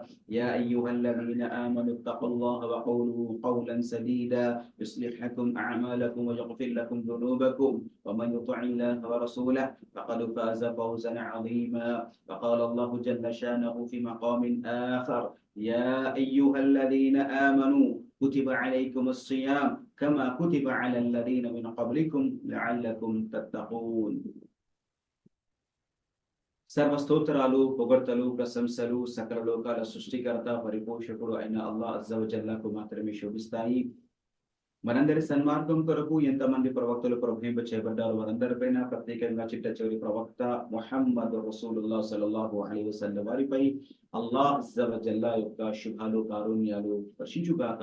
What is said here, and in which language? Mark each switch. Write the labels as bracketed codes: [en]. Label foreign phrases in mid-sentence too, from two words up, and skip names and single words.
[ar] يا أيها الذين آمنوا اتقوا الله وقولوا قولا سديدا يصلح لكم أعمالكم ويغفر لكم ذنوبكم، ومن يطع الله ورسوله فقد فاز فوزا عظيما. فقال الله جل شانه في مقام آخر: يا أيها الذين آمنوا كتب عليكم الصيام كما كتب على الذين من قبلكم لعلكم تتقون. [te] సర్వస్తోత్రాలు, పొగడ్తలు, ప్రశంసలు సకల లోకాల సృష్టికర్త పరిపోషకుడు అయిన అల్లాహ్ [ar] عز وجل [te] మాత్రమే శోభిస్తాయి. మనందరి సన్మార్గం కొరకు ఎంతమంది ప్రవక్తలు ప్రభుత్వ చేయబడ్డారు, వారందరిపైన ప్రత్యేకంగా చిట్ట చివరి ప్రవక్త ముహమ్మద్ [ar] رسول الله صلى الله عليه وسلم [te] వారిపై అల్లాహ్ [ar] عز وجل [te] యొక్క శుభాలు, కారుణ్యాలు వర్షించుగాక.